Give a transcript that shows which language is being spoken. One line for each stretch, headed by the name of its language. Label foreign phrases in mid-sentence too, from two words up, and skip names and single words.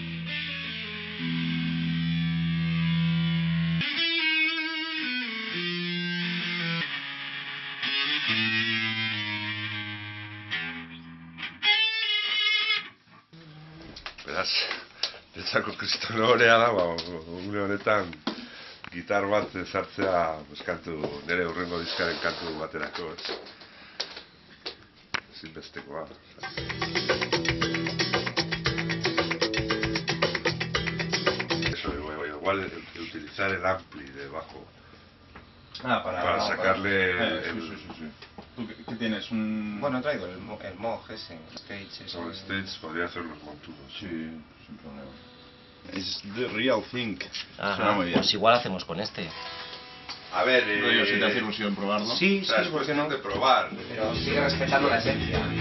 Basque: Beraz, betzako kristono horea da, une honetan gitar bat sartzea nire hurrengo diskaren kantu baterako, ez? Ezinbestekoa.
Spanish: Igual utilizar el ampli de bajo para sacarle sí. ¿Tú qué tienes? Bueno, traigo el Moog ese, Stage. Sobre el Stage podría hacer los montunos. Sí, sin problema. Es
English: the real thing.
Spanish: Ajá, pues igual hacemos con este. A ver, yo si te hace ilusión probarlo. Sí, es cuestión de probar. Pero sigue respetando la esencia.